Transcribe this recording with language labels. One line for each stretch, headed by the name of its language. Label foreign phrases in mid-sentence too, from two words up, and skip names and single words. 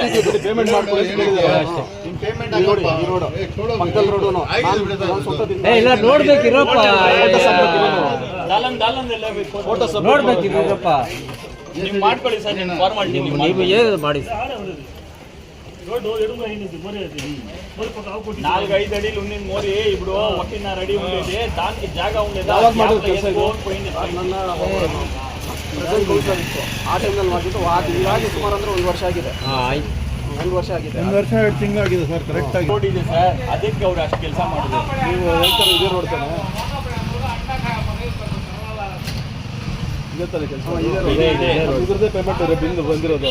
Kannada: ಪೇಮೆಂಟ್ ಮಾಡ್ಕೊಳ್ಳಿ ಅಂತ ಹೇಳಿದ್ದಾರೆ ಅಷ್ಟೇ. ಪಕ್ಕಲ್ ರೋಡು ನೋಡ್ಬೇಕಿರಪ್ಪ, ಫೋಟೋ ನೋಡ್ಬೇಕಿರಪ್ಪ. ನೀವು ಮಾಡ್ಕೊಳ್ಳಿ ಸರ್, ನಿಮ್ಮ ಫಾರ್ಮಾಲಿಟಿ ನೀವು ಏನು ಮಾಡಿ
Telugu: 4-5 అడి ఉండింది మోరి. ఇప్పుడు 1.5 అడి ఉండేది, దానికి జాగా ఉండేది.
Kannada: ನನ್ನ ಆ ಟೈಮ್ನಲ್ಲಿ ಮಾಡಿದ್ದು ಇವಾಗ ಸುಮಾರು ಅಂದ್ರೆ 1 ವರ್ಷ ಆಗಿದೆ. 1 ವರ್ಷ ಆಗಿದೆ. 1 ವರ್ಷ 2 ತಿಂಗಳಾಗಿದೆ ಸರ್. ಕರೆಕ್ಟ್ ಆಗಿ ರೋಡ್ ಇದೆ ಸರ್, ಅದಕ್ಕೆ ಅವ್ರು ಅಷ್ಟು ಕೆಲಸ ಮಾಡಿದ್ರು. ನೀವು ಹೇಳ್ತಾರೆ ಇದೇ ನೋಡ್ತಾನೆ ಇದೇ ಕೆಲಸ ಇದ್ರದ್ದೇ
English: payment bill
Kannada: ಬಂದಿರೋದು.